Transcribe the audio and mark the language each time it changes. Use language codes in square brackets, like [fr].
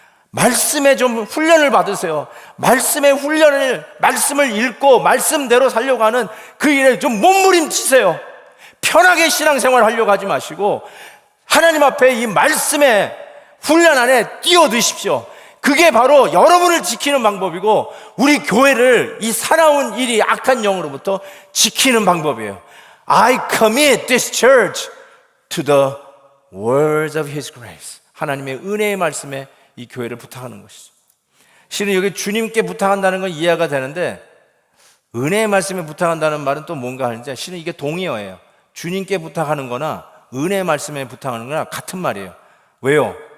[ko] 말씀에 좀 훈련을 받으세요. 말씀의 훈련을, 말씀을 읽고 말씀대로 살려고 하는 그 일에 좀 몸부림치세요. 편하게 신앙생활 하려고 하지 마시고 하나님 앞에 이 말씀의 훈련 안에 뛰어드십시오. 그게 바로 여러분을 지키는 방법이고 우리 교회를 이 사나운 일이 악한 영으로부터 지키는 방법이에요. [en] I commit this church to the words of His grace. [ko] 하나님의 은혜의 말씀에 이 교회를 부탁하는 것이죠. 실은 여기 주님께 부탁한다는 건 이해가 되는데 은혜의 말씀에 부탁한다는 말은 또 뭔가 하는지, 실은 이게 동의어예요. 주님께 부탁하는 거나 은혜의 말씀에 부탁하는 거나 같은 말이에요. 왜요?